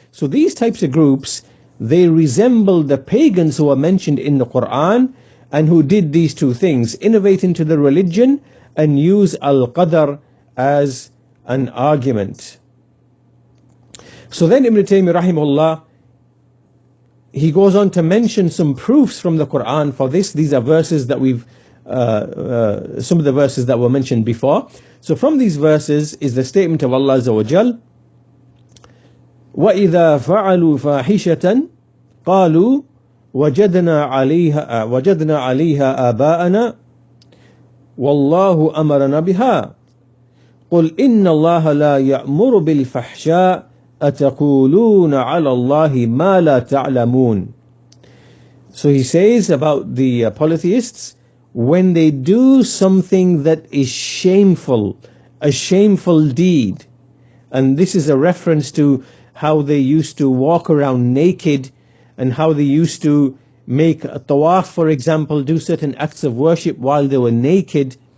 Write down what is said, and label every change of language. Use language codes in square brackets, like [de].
[en] So these types of groups, they resemble the pagans who are mentioned in the Quran and who did these two things, innovate into the religion and use al-qadr as an argument. So then Ibn Taymiyyah rahimahullah, he goes on to mention some proofs from the Quran for this. These are verses that some of the verses that were mentioned before. So from these verses is the statement of Allah Azza wa Jal, [ar] وَإِذَا فَعَلُوا فَاحِشَةً قَالُوا وَجَدْنَا عَلَيْهَا آبَاءَنَا وَاللَّهُ أَمَرَنَا بِهَا قُلْ إِنَّ اللَّهَ لَا يَأْمُرُ بِالْفَحْشَاءِ أَتَقُولُونَ عَلَى اللَّهِ مَا لَا تَعْلَمُونَ. [en] So he says about the polytheists, when they do something that is shameful, a shameful deed, and this is a reference to how they used to walk around naked and how they used to make a tawaf, for example, do certain acts of worship while they were naked.